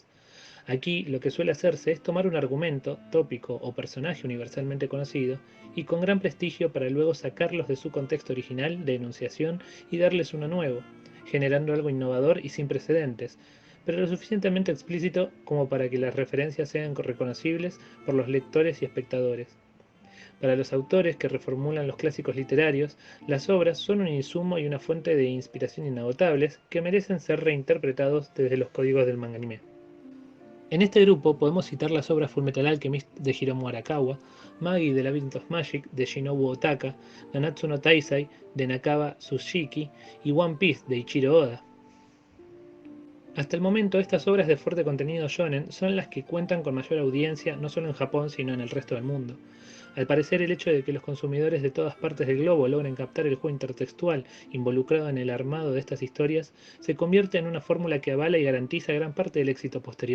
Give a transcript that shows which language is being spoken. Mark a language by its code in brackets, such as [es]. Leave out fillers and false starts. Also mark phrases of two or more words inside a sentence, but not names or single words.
[es] Aquí lo que suele hacerse es tomar un argumento, tópico o personaje universalmente conocido y con gran prestigio para luego sacarlos de su contexto original de enunciación y darles uno nuevo, generando algo innovador y sin precedentes, pero lo suficientemente explícito como para que las referencias sean reconocibles por los lectores y espectadores. Para los autores que reformulan los clásicos literarios, las obras son un insumo y una fuente de inspiración inagotables que merecen ser reinterpretados desde los códigos del manga anime. En este grupo podemos citar las obras Fullmetal Alchemist de Hiromu Arakawa, Magi The Labyrinth of Magic de Shinobu Otaka, Nanatsu no Taizai de Nakaba Tsushiki y One Piece de Ichiro Oda. Hasta el momento, estas obras de fuerte contenido shonen son las que cuentan con mayor audiencia no solo en Japón sino en el resto del mundo. Al parecer, el hecho de que los consumidores de todas partes del globo logren captar el juego intertextual involucrado en el armado de estas historias se convierte en una fórmula que avala y garantiza gran parte del éxito posterior.